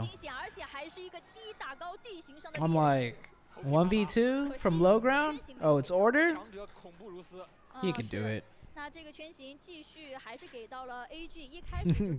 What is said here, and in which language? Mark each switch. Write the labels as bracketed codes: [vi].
[zh] 惊险，而且还是一个低打高地形上的。 [en] I'm like 1v2 from low ground. Oh, it's Order. He can do it. [zh] 那这个圈型继续还是给到了 AG 一开始